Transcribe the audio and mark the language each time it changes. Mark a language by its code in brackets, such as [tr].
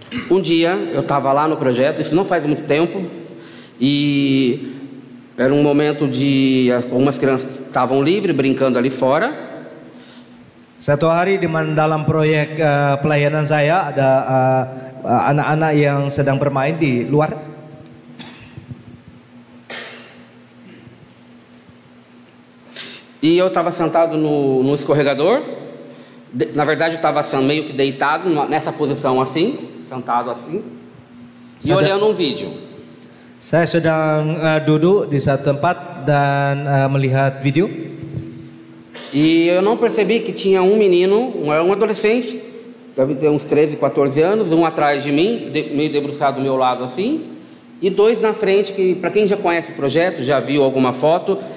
[pt] Um dia eu estava lá no projeto, isso não faz muito tempo, e era um momento de algumas crianças estavam livres brincando ali fora. [id] Satu hari di mana dalam proyek pelayanan saya ada anak-anak yang sedang bermain di luar. [pt] E eu estava sentado no escorregador. Na verdade eu estava meio que deitado nessa posição assim, sentado assim, e olhando um vídeo. [id] Saya sedang duduk di satu tempat dan melihat video. [pt] E eu não percebi que tinha um menino, um adolescente, deve ter uns 13, 14 anos, um atrás de mim, meio debruçado do meu lado assim, e dois na frente, que para quem já conhece o projeto, já viu alguma foto,